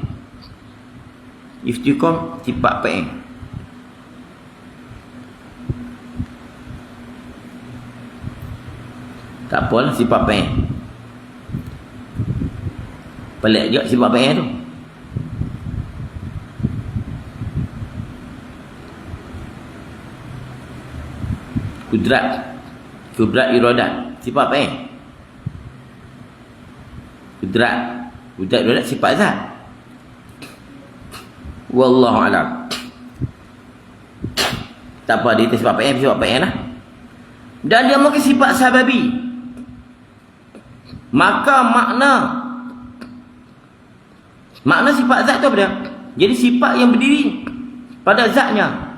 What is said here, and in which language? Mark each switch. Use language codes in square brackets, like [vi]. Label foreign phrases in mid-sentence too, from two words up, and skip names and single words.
[ms] Iftikar sifat PA. Tak apalah sifat PA. Pelik juga sifat PA tu. Kudrat iradat sifat apa? Kudrat iradat sifat zat. [ar] Wallahu alam. [ms] Tak apa, dia sifat apa lah. Dan dia mungkin sifat sababi. Maka makna sifat zat tu apa dia? Jadi sifat yang berdiri pada zatnya.